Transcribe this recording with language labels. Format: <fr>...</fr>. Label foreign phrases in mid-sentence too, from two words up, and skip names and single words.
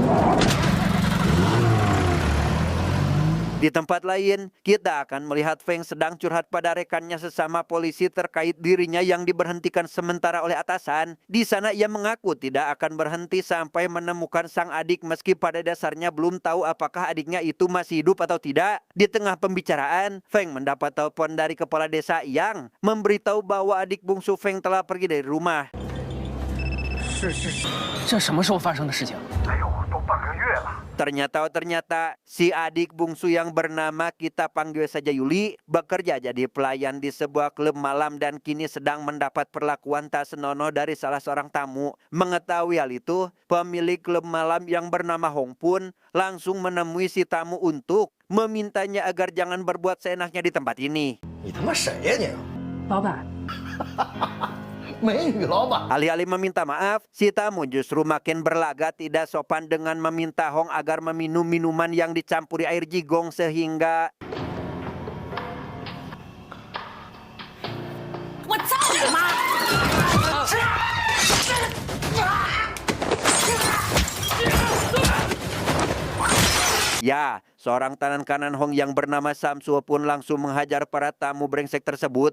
<id>Di tempat lain, kita akan melihat Feng sedang curhat pada rekannya sesama polisi terkait dirinya yang diberhentikan sementara oleh atasan. Di sana ia mengaku tidak akan berhenti sampai menemukan sang adik meski pada dasarnya belum tahu apakah adiknya itu masih hidup atau tidak. Di tengah pembicaraan, Feng mendapat telepon dari kepala desa yang memberitahu bahwa adik bungsu Feng telah pergi dari rumah.</id> <zh>这什么时候发生的事情？</zh> <id>Ternyata si adik bungsu yang bernama kita panggil saja Yuli bekerja jadi pelayan di sebuah klub malam dan kini sedang mendapat perlakuan tak senonoh dari salah seorang tamu. Mengetahui hal itu, pemilik klub malam yang bernama Hong pun langsung menemui si tamu untuk memintanya agar jangan berbuat seenaknya di tempat ini.</id> <zh>你他妈谁呀你？老板，美女老板。</zh> <id>Alih-alih meminta maaf, si tamu justru makin berlagak tidak sopan dengan meminta Hong agar meminum minuman yang dicampuri air jigong sehingga... Ya, seorang tangan kanan Hong yang bernama Samsu pun langsung menghajar para tamu brengsek tersebut.</id>